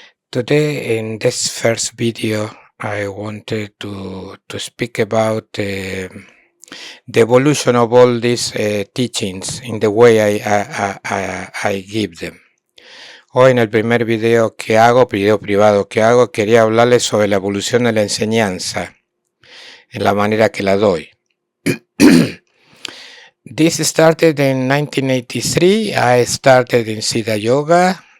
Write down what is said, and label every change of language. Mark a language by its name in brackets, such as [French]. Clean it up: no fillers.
[English] Today, in this first video, I wanted to speak about the evolution of all these teachings in the way I give them. [Spanish] Hoy en el primer video privado que hago, quería hablarles sobre la evolución de la enseñanza, en la manera que la doy. [English] This started in 1983. I started in Siddha Yoga.